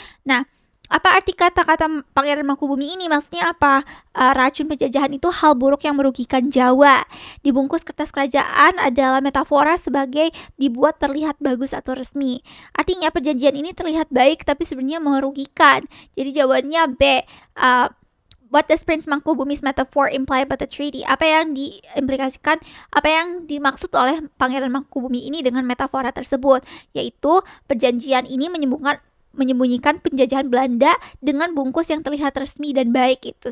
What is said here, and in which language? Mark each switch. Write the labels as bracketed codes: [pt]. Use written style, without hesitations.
[id] Nah, apa arti kata-kata Pangeran Mangkubumi ini? Maksudnya apa? Racun penjajahan itu hal buruk yang merugikan Jawa. Dibungkus kertas kerajaan adalah metafora sebagai dibuat terlihat bagus atau resmi. Artinya perjanjian ini terlihat baik tapi sebenarnya merugikan. Jadi jawabannya B. [en] What does Prince Mangkubumi's metaphor imply about the treaty? [id] Apa yang diimplikasikan, apa yang dimaksud oleh Pangeran Mangkubumi ini dengan metafora tersebut? Yaitu perjanjian ini menyembunyikan penjajahan Belanda dengan bungkus yang terlihat resmi dan baik gitu.